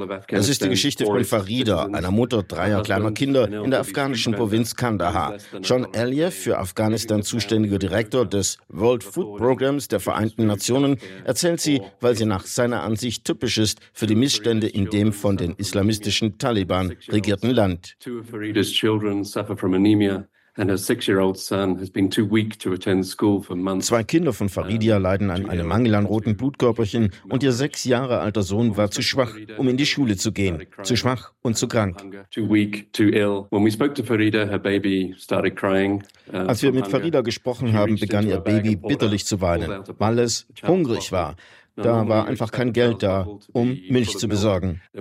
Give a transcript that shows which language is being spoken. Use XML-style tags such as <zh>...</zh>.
<de>Das ist die Geschichte von Farida, einer Mutter 3 kleiner Kinder in der afghanischen Provinz Kandahar. John Elieff, für Afghanistan zuständiger Direktor des World Food Programs der Vereinten Nationen, erzählt sie, weil sie nach seiner Ansicht typisch ist für die Missstände in dem von den islamistischen Taliban regierten Land.</de> <en>Two of Farida's children suffer from anemia. And her 6-year-old son has been too weak to attend school for months.</en> <de>2 Kinder von Faridia leiden an einem Mangel an roten Blutkörperchen und ihr 6 Jahre alter Sohn war zu schwach, um in die Schule zu gehen. Zu schwach und zu krank.</de> <en>Too weak, too ill. When we spoke to Farida, her baby started crying.</en> <de>Als wir mit Farida gesprochen haben, begann ihr Baby bitterlich zu weinen, weil es hungrig war. Da war einfach kein Geld da, um Milch zu besorgen.</de>